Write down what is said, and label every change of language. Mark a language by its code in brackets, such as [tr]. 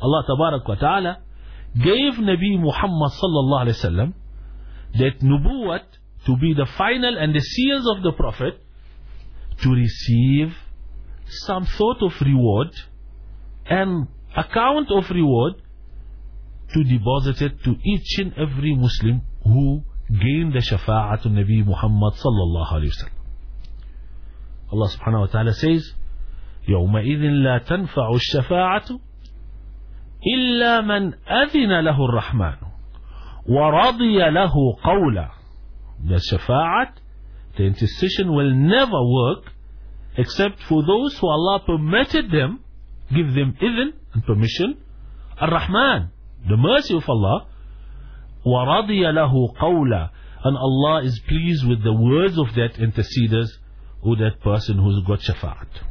[en] Allah tabarak wa ta'ala gave Nabi Muhammad sallallahu alayhi wa sallam that nubuwat to be the final and the seals of the Prophet, to receive some sort of reward, an account of reward, to deposit it to each and every Muslim who gained the shafa'at of Nabi Muhammad sallallahu alayhi wa sallam. [ar] Allah subhanahu wa ta'ala says, يَوْمَئِذٍ لَا تَنْفَعُ الشَّفَاعَةُ إِلَّا مَنْ أَذِنَ لَهُ الرَّحْمَانُ وَرَضِيَ لَهُ قَوْلًا. [en] The shafa'at, the intercession will never work except for those who Allah permitted them, give them idhn and permission, Ar-Rahman, the mercy of Allah, [ar] وَرَضِيَ لَهُ قَوْلًا, [en] and Allah is pleased with the words of that interceders or that person who's got shafa'at.